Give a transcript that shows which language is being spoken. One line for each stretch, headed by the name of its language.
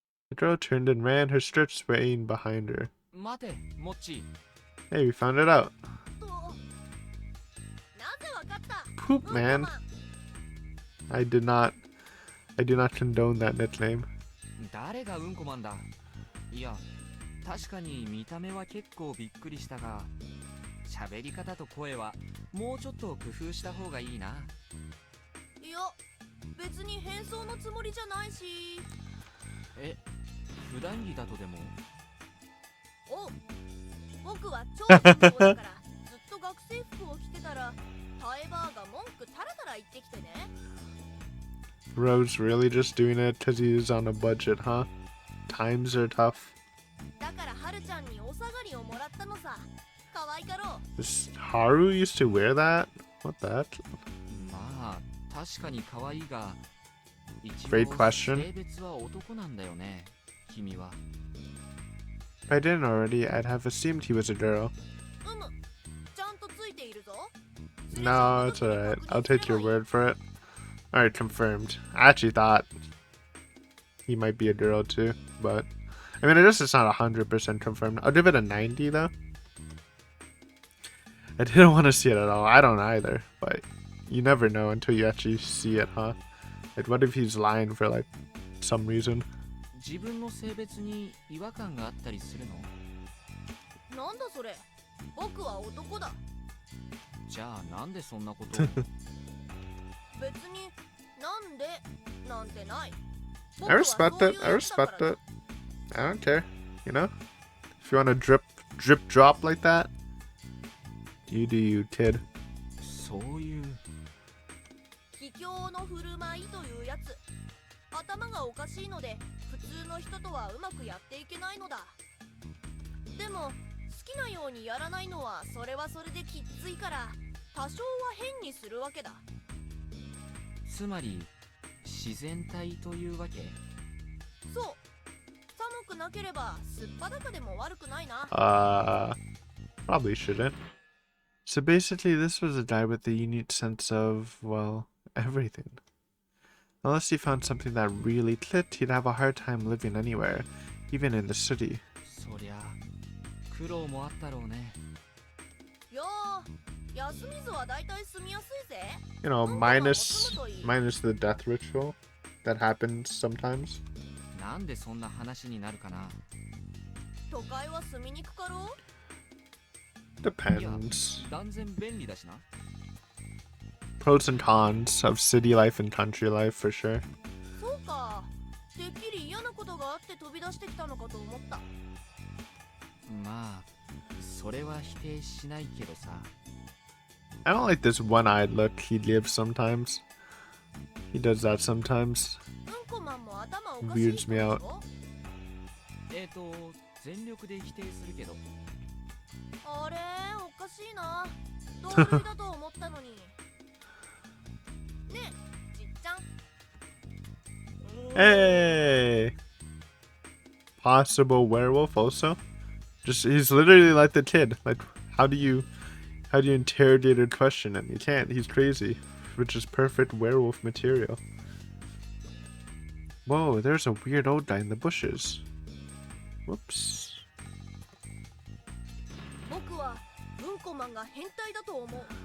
English: The girl turned and ran, her skirt swaying behind her.
Japanese: 待て、モッチ。
English: Hey, we found it out.
Japanese: と。なぜわかった。
English: Poop, man. I do not condone that nickname.
Japanese: 誰がうんこマンだ。いや、確かに見た目は結構びっくりしたが、喋り方と声はもうちょっと工夫した方がいいな。いや、別に変装のつもりじゃないし。え、普段着だとでも。おう、僕は超人だからずっと学生服を着てたらタエバーが文句タラタラ言ってきてね。
English: Rose really just doing it because he's on a budget, huh? Times are tough.
Japanese: だからハルちゃんにお下がりをもらったのさ。可愛かろう。
English: Does Haru used to wear that? What the heck?
Japanese: まあ、確かに可愛いが、一
English: Great
Japanese: 応
English: question.
Japanese: 性別は男なんだよね、君は。
English: If I didn't already, I'd have assumed he was a girl.
Japanese: うむ、ちゃんとついているぞ。
English: No, it's alright. I'll take your word for it. Alright, confirmed. I actually thought he might be a girl too, but I mean, I guess it's not 100% confirmed. I'll give it a 90 though. I didn't want to see it at all. I don't either, but you never know until you actually see it, huh? Like, what if he's lying for like some reason?
Japanese: 自分の性別に違和感があったりするの？なんだそれ。僕は男だ。じゃあなんでそんなことを？別になんでなんてない。
English: I respect it. I respect it. I don't care. You know? If you want to drip drop like that, you do you, kid.
Japanese: そういう。卑怯の振る舞いというやつ。頭がおかしいので普通の人とはうまくやっていけないのだ。でも好きなようにやらないのはそれはそれできっついから多少は変にするわけだ。つまり自然体というわけ？そう。寒くなければすっぱだかでも悪くないな。
English: Probably shouldn't. So basically, this was a guy with a unique sense of, well, everything. Unless he found something that really clicked, he'd have a hard time living anywhere, even in the city.
Japanese: そりゃ苦労もあったろうね。いやー、休みずはだいたい住みやすいぜ。
English: You know, minus the death ritual that happens sometimes.
Japanese: なんでそんな話になるかな。都会は住みにくかろう。
English: Depends.
Japanese: 断然便利だしな。
English: Pros and cons of city life and country life for sure.
Japanese: そうか。てっきり嫌なことがあって飛び出してきたのかと思った。まあそれは否定しないけどさ。
English: I don't like this one-eyed look he gives sometimes. He does that sometimes.
Japanese: うんこマンも頭おかしい
English: Weirds
Japanese: 人
English: me
Japanese: でし
English: out.
Japanese: ょ全力で否定するけど。あれおかしいな。同類だと思ったのに。ねえ、じっちゃん。
English: Hey! Possible werewolf also? Just he's literally like the kid. Like how do you interrogate or question him? You can't. He's crazy. Which is perfect werewolf material. Whoa, there's a weird old guy in the bushes. Whoops.
Japanese: 僕はうんこマンが変態だと思う。